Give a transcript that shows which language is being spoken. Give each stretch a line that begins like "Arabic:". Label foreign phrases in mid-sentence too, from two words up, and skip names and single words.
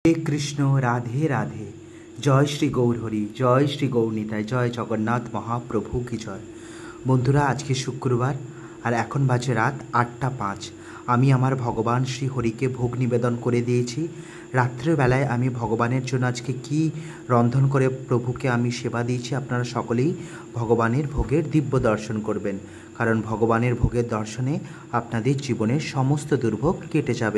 Hindi: हे कृष्ण राधे राधे। जय श्री गौर हरि, जय श्री गौर निताई, जय जगन्नाथ महाप्रभु की जय।
Bangla: বন্ধুরা আজ কে শুক্রবার আর এখন বাজে রাত ৮টা ৫। আমি আমার ভগবান শ্রী হরিকে ভোগ নিবেদন করে দিয়েছি। রাত্রেবেলায় আমি ভগবানের জন্য আজকে কি রন্ধন করে প্রভুকে আমি সেবা দিয়েছি। আপনারা সকলেই ভগবানের ভোগের দিব্য দর্শন করবেন, কারণ ভগবানের ভোগের দর্শনে আপনাদের জীবনের সমস্ত দুর্ভোগ কেটে যাবে।